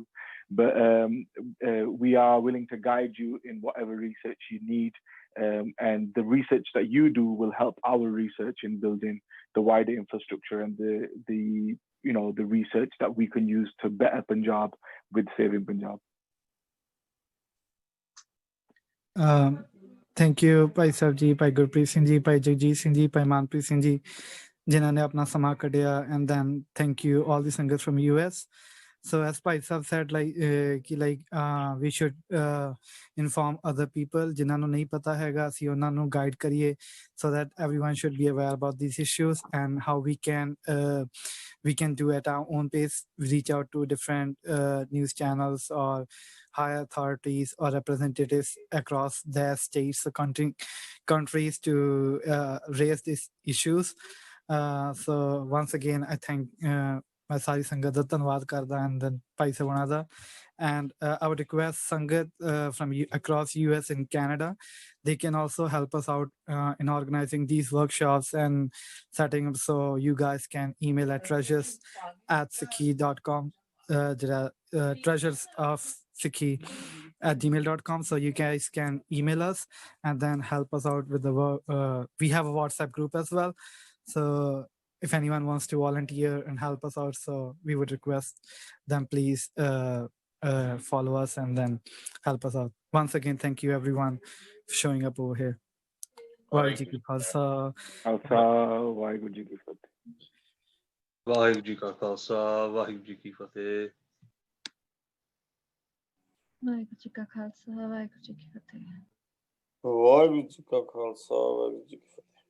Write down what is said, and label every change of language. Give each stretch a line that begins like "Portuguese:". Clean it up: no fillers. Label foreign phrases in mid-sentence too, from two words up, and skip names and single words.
English: But we are willing to guide you in whatever research you need. And the research that you do will help our research in building the wider infrastructure and the research that we can use to better Punjab with Saving Punjab. Thank you, Bhai Sahib Ji, Bhai Gurpreet Singh Ji, Bhai Jagjit Singh Ji, Bhai Manpreet Singh Ji.
Punjabi: ਜਿਨ੍ਹਾਂ ਨੇ ਆਪਣਾ ਸਮਾਂ ਕੱਢਿਆ
English: and then thank you all the singers from US. So as Bhai Sahab said, we should inform other people
Punjabi: ਜਿਨ੍ਹਾਂ ਨੂੰ ਨਹੀਂ ਪਤਾ ਹੈਗਾ ਅਸੀਂ ਉਹਨਾਂ ਨੂੰ guide ਕਰੀਏ
English: so that everyone should be aware about these issues and how we can do at our own pace, reach out to different news channels or higher authorities or representatives across their states or countries to raise these issues. So once again I thank
Punjabi: ਮੈਂ ਸਾਰੀ ਸੰਗਤ ਦਾ ਧੰਨਵਾਦ ਕਰਦਾ
English: and then
Punjabi: ਭਾਈ ਸਵਣਾ ਦਾ
English: and I would request ਸੰਗਤ from across US and Canada, they can also help us out in organizing these workshops and setting up, so you guys can email at treasures@sikhi.com treasures of Sikhi@gmail.com, so you guys can email us and then help us out with the we have a WhatsApp group as well, so if anyone wants to volunteer and help us out, so we would request them please follow us and then help us out. Once again, thank you everyone for showing up over here.
Punjabi: ਵਾਹਿਗੁਰੂ ਜੀ ਕਾ ਖ਼ਾਲਸਾ, ਵਾਹਿਗੁਰੂ ਜੀ ਕੀ ਫ਼ਤਿਹ. ਵਾਹਿਗੁਰੂ ਜੀ ਕਾ ਖ਼ਾਲਸਾ, ਵਾਹਿਗੁਰੂ ਜੀ ਕੀ ਫ਼ਤਿਹ. ਵਾਹਿਗੁਰੂ ਜੀ ਕਾ ਖ਼ਾਲਸਾ, ਵਾਹਿਗੁਰੂ ਜੀ ਕੀ ਫ਼ਤਿਹ. ਵਾਹਿਗੁਰੂ ਜੀ ਕਾ ਖ਼ਾਲਸਾ, ਵਾਹਿਗੁਰੂ ਜੀ ਕੀ ਫ਼ਤਿਹ.